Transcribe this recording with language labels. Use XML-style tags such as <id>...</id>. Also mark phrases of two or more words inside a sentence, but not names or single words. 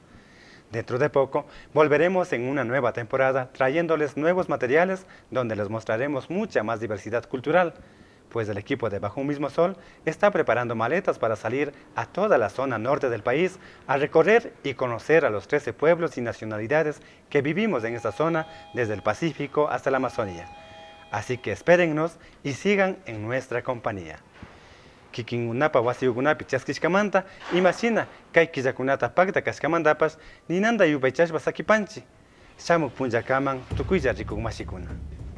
<es>Dentro de poco volveremos en una nueva temporada trayéndoles nuevos materiales donde les mostraremos mucha más diversidad cultural, pues el equipo de Bajo un mismo sol está preparando maletas para salir a toda la zona norte del país a recorrer y conocer a los 13 pueblos y nacionalidades que vivimos en esta zona desde el Pacífico hasta la Amazonía. Así que espérennos y sigan en nuestra compañía.</es> <qu>Kikingunapa wasiugunapi chaskishkamanta, imashina kay killakunata pakta kashkamantapas ninanda yupaychashpa sakipanchi. Shamuk punllakaman tukuylla rikukmashikuna.</qu>